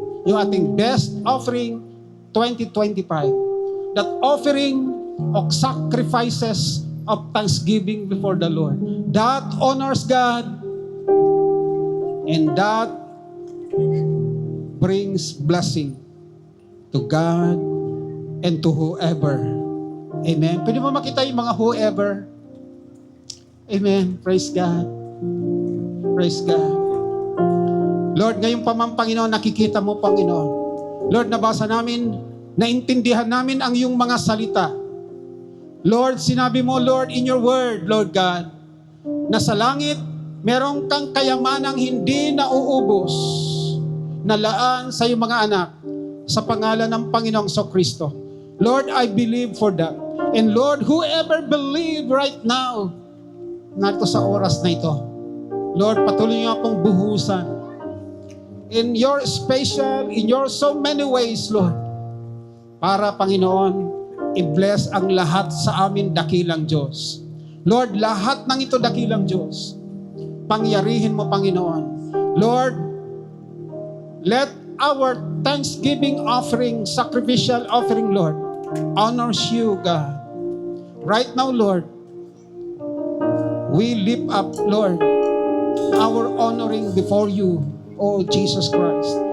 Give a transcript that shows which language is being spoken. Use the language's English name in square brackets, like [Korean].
[Filipino] Yung ating [English] best offering 2025. That offering of sacrifices of thanksgiving before the Lord. That honors God and that brings blessing to God and to whoever. Amen. [Filipino] Pwede mo makita yung mga whoever. [English] Amen. Praise God. Praise God. [Filipino] Lord, ngayon pa man, Panginoon, nakikita mo, Panginoon. Lord, nabasa namin, naintindihan namin ang iyong mga salita. Lord, sinabi mo, Lord, [English] in your word, Lord God, [Filipino] na sa langit, meron kang kayamanang hindi nauubos na laan sa iyong mga anak sa pangalan ng Panginoong Kristo. [English] Lord, I believe for that. And Lord, whoever believe right now, [Filipino] narito sa oras na ito, Lord, patuloy niyo akong buhusan. [English] In your special, in your so many ways, [Filipino] Lord, para, Panginoon, i-bless ang lahat sa amin dakilang Diyos. Lord, lahat ng ito dakilang Diyos, pangyarihin mo, Panginoon. [English] Lord, let our thanksgiving offering, sacrificial offering, Lord, honors you, God. Right now, Lord, we lift up, Lord, our honoring before you, oh Jesus Christ.